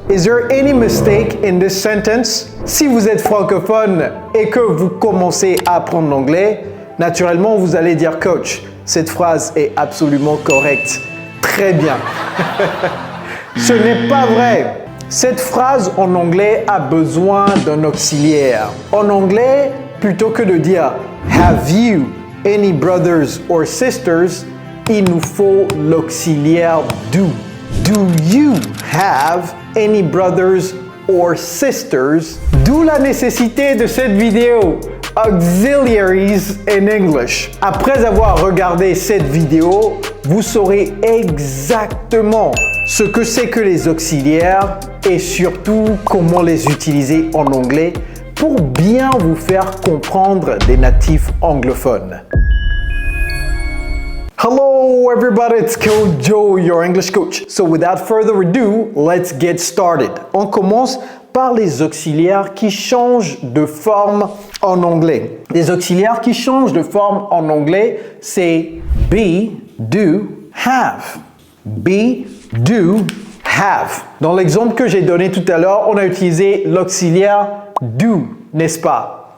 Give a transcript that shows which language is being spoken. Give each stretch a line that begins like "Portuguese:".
English: Is there any mistake in this sentence?
French: Si vous êtes francophone et que vous commencez à apprendre l'anglais, naturellement, vous allez dire « Coach, cette phrase est absolument correcte. » Très bien. Ce n'est pas vrai. Cette phrase en anglais a besoin d'un auxiliaire. En anglais, plutôt que de dire «
English: Have you any brothers or sisters ?»
French: il nous faut l'auxiliaire « do ».
English: Do you have any brothers or sisters?
French: D'où la nécessité de cette vidéo.
English: Auxiliaries in English.
French: Après avoir regardé cette vidéo, vous saurez exactement ce que c'est que les auxiliaires et surtout comment les utiliser en anglais pour bien vous faire comprendre des natifs anglophones.
English: Hello everybody, it's Coach Joe, your English coach. So without further ado, let's get started.
French: On commence par les auxiliaires qui changent de forme en anglais. Les auxiliaires qui changent de forme en anglais, c'est be, do, have. Be, do, have. Dans l'exemple que j'ai donné tout à l'heure, on a utilisé l'auxiliaire do, n'est-ce pas?